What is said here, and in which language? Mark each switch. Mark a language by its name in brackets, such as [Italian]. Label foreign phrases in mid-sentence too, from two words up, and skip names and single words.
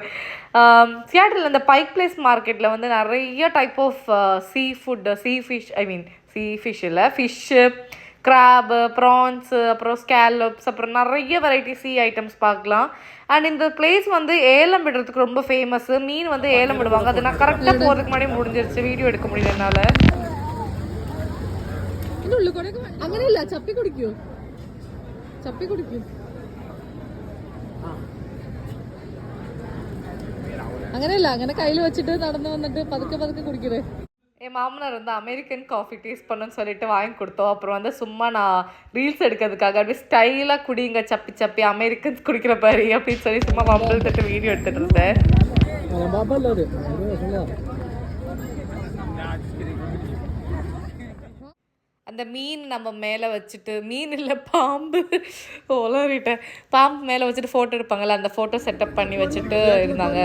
[Tamil] சியாட்டில் இந்த பைக் பிளேஸ் மார்க்கெட்டில் வந்து நிறைய [English] type of sea food, sea fish [Tamil] இல்லை, [English] fish, crab, prawns, [Tamil] அப்புறம் ஸ்கேலப்ஸ், அப்புறம் நிறைய [English] variety sea items [Tamil] பார்க்கலாம். அண்ட் இந்த பிளேஸ் வந்து ஏலம் விடுறதுக்கு ரொம்ப ஃபேமஸ்ஸு. மீன் வந்து ஏலம் விடுவாங்க. அது நான் கரெக்டாக போகிறதுக்கு முன்னாடி முடிஞ்சிருச்சு. வீடியோ எடுக்க முடியல என்னால். [Malayalam] അങ്ങനെ ഇല്ല, ചപ്പി കുടിക്കൂ, ചപ്പി കുടിക്കൂ. അങ്ങനെയല്ല, അങ്ങനെ കയ്യിൽ വെച്ചിട്ട് നടന്നു വന്നിട്ട് പതുക്കെ പതുക്കെ കുടിക്കണേ. [Tamil] என் மாமனார் வந்து [English] American coffee taste [Tamil] பண்ணுன்னு சொல்லிட்டு வாங்கி கொடுத்தோம். அப்புறம் வந்து சும்மா நான் ரீல்ஸ் எடுக்கிறதுக்காக அப்படியே ஸ்டைலாக குடிங்க சப்பி சப்பி அமெரிக்கன்ஸ் குடிக்கிற பாரு அப்படின்னு சொல்லி சும்மா மம்பள் தட்டு வீடியோ எடுத்துகிட்டு இருந்தேன். அந்த மீன் நம்ம மேலே வச்சுட்டு, மீன் இல்லை பாம்பு, உளறிட்டேன், பாம்பு மேலே வச்சுட்டு ஃபோட்டோ எடுப்பாங்கள்ல, அந்த [English] photo setup [Tamil] பண்ணி வச்சுட்டு இருந்தாங்க.